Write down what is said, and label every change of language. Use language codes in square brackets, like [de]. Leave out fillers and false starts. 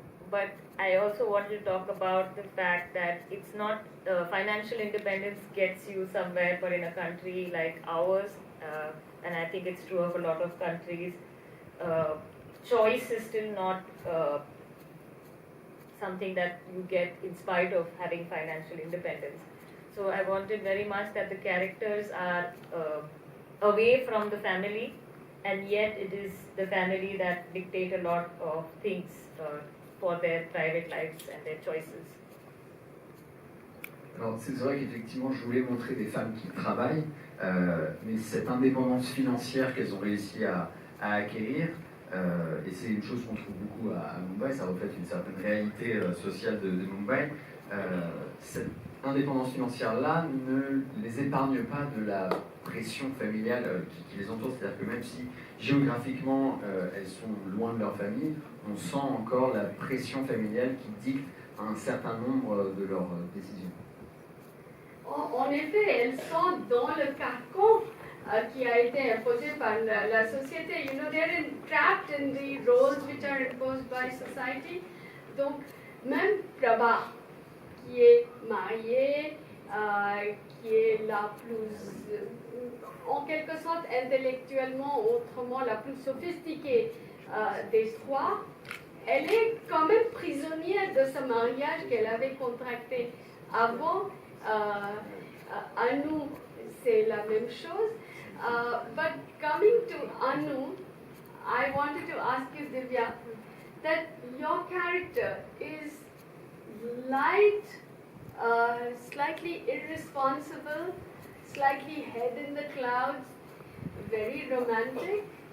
[en] But I also wanted to talk about the fact that it's not financial independence gets you somewhere, but in a country like ours, and I think it's true of a lot of countries, choice is still not something that you get in spite of having financial independence. So I wanted very much that the characters are away from the family, and yet it is the family that dictate a lot of things for their private lives and their choices. [fr] Alors c'est vrai qu'effectivement je voulais montrer des femmes qui travaillent, mais cette indépendance financière qu'elles ont réussi à acquérir, et c'est une chose qu'on trouve beaucoup à Mumbai, ça reflète une certaine réalité sociale de Mumbai, cette indépendance financière-là ne les épargne pas de la pression familiale qui les entoure, c'est-à-dire que même si géographiquement elles sont loin de leur famille, on sent encore la pression familiale qui dicte un certain nombre de leurs décisions. En effet, elles sont dans le carcan qui a été imposé par la société. [en] You know, they're trapped in the roles which are imposed by society. [fr] Donc, même Prabha, qui est mariée, qui est la plus, en quelque sorte intellectuellement, autrement, la plus sophistiquée des trois, elle est quand même prisonnière de ce mariage qu'elle avait contracté avant. Anu, c'est la même chose. [en] But coming to Anu, I wanted to ask you, Divya, that your character is light, slightly irresponsible, slightly head in the clouds, very romantic.